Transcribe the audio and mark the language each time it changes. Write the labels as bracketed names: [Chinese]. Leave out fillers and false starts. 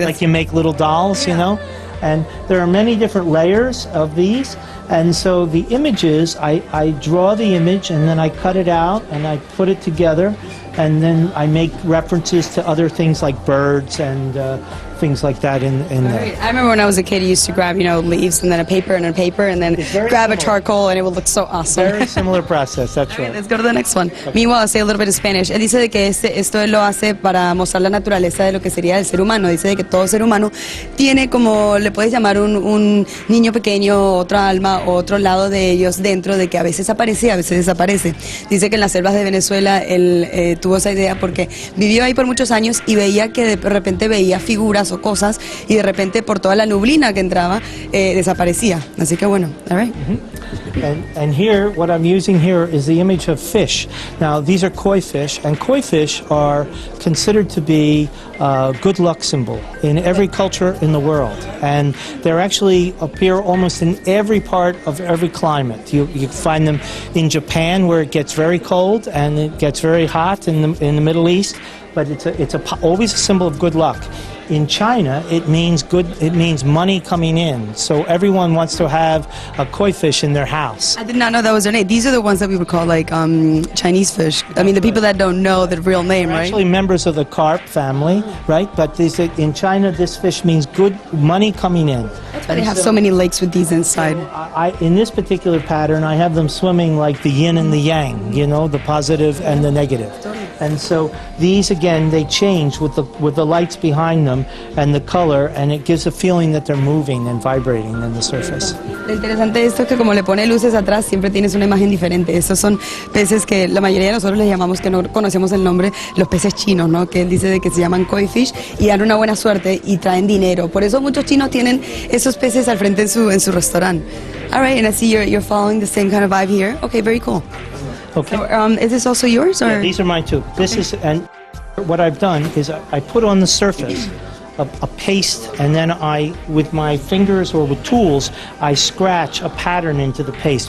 [English] Like you make little dolls, you know? And there are many different layers of these, and so the images, I draw the image and then I cut it out and I put it together, and then I make references to other things like birds and things like that in there. I remember when I was a kid, I used to grab, leaves and then a paper and then grab a charcoal, and it would look so awesome. Very similar process, that's right. Let's go to the next one. Meanwhile, I'll say a little bit of Spanish. [Spanish] Él dice de que esto él lo hace para mostrar la naturaleza de lo que sería el ser humano. Dice de que todo ser humano tiene, como le puedes llamar, un niño pequeño, otra alma, otro lado de ellos dentro, de que a veces aparece y a veces desaparece. Dice que en las selvas de Venezuela él tuvo esa idea porque vivió ahí por muchos años y veía que de repente veía figuras o cosas, y de repente por toda la nublina que entraba desaparecía. Así que bueno, all right. [English] And here, what I'm using here is the image of fish. Now, these are koi fish, and koi fish are considered to be a good luck symbol in every culture in the world. And they actually appear almost in every part of every climate. You find them in Japan, where it gets very cold and it gets very hot in the Middle East, but it's always a symbol of good luck. In China, it means money coming in. So everyone wants to have a koi fish in their house. I did not know that was their name. These are the ones that we would call like Chinese fish. I mean, the people that don't know the real name, right? Actually, members of the carp family, right? But in China, this fish means good money coming in. That's why they have so many lakes with these inside. In this particular pattern, I have them swimming like the yin and the yang, the positive and the negative. And so these, again, they change with the lights behind them and the color, and it gives a feeling that they're moving and vibrating in the surface. [Spanish] Lo interesante de esto es que como le pone luces atrás, siempre tienes una imagen diferente. Estos son peces que la mayoría de nosotros les llamamos, que no conocemos el nombre, los peces chinos, ¿no? Que él dice de que se llaman koi fish y dan una buena suerte y traen dinero. Por eso muchos chinos tienen esos peces al frente en su restaurante. [English] All right, and I see you're following the same kind of vibe here. Okay, very cool. Okay. So, is this also yours? Or? Yeah, these are mine too. This is, and what I've done is I put on the surface a paste, and then with my fingers or with tools, I scratch a pattern into the paste.